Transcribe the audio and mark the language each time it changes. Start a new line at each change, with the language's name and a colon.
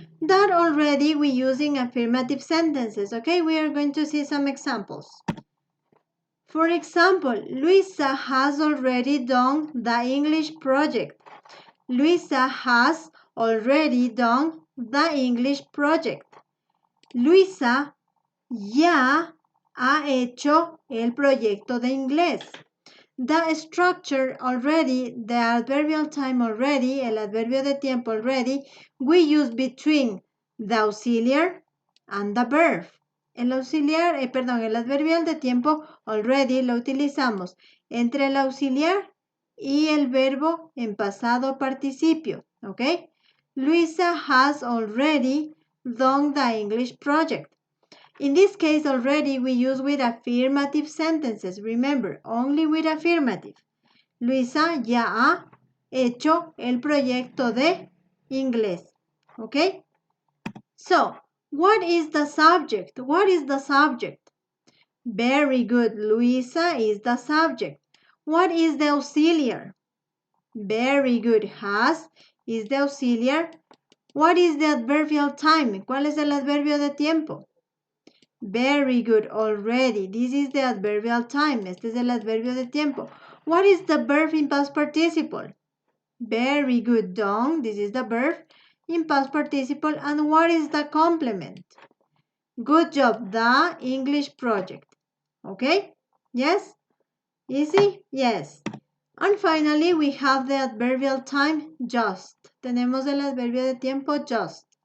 English: That already we use in affirmative sentences. Okay, we are going to see some examples. For example, Luisa has already done the English project. Luisa has already done the English project.
Spanish: Luisa ya ha hecho el proyecto de inglés.
English: The structure already, the adverbial time already,
Spanish: el adverbio de tiempo
English: already, we use between the auxiliar and the verb.
Spanish: El auxiliar, el adverbial de tiempo already lo utilizamos entre el auxiliar y el verbo en pasado participio, ¿ok?
English: Luisa has already done the English project. In this case, already we use with affirmative sentences. Remember, only with affirmative.
Spanish: Luisa ya ha hecho el proyecto de inglés.
English: ¿Ok? So, what is the subject? What is the subject? Very good. Luisa is the subject. What is the auxiliar? Very good. Has is the auxiliar. What is the adverbial time?
Spanish: ¿Cuál es el adverbio de tiempo?
English: Very good, already. This is the adverbial time.
Spanish: Este es el adverbio de tiempo.
English: What is the verb in past participle? Very good, done. This is the verb in past participle. And what is the complement? Good job, the English project. Okay? Yes? Easy? Yes. And finally, we have the adverbial time, just.
Spanish: Tenemos el adverbio de tiempo, just.